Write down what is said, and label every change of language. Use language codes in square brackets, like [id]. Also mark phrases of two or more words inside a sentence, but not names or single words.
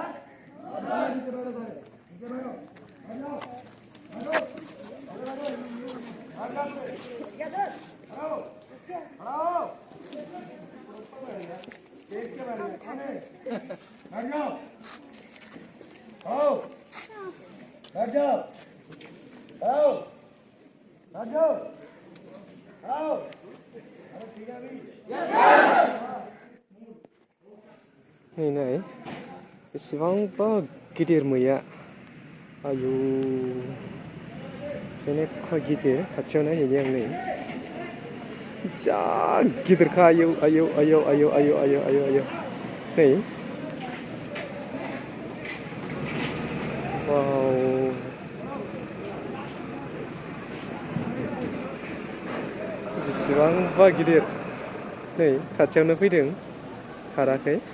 [hi] नीचे बैठो सारे, नीचे बैठो, बैठ जाओ, बैठो, बैठ जाओ, आओ, बैठ जाओ, आओ, अरे ठीक है अभी [brx] नै नै बेसेबांबा गिदिर मैया, आयु जेनेखा गिदिर, खाथियाव नायहैनि आं नै जा गिदिरखा, आयौ आयौ आयौ आयौ आयौ आयौ आयौ आयौ नै वाव बेसेबांबा गिदिर, नै खाथियावनो फैदों खाराखै।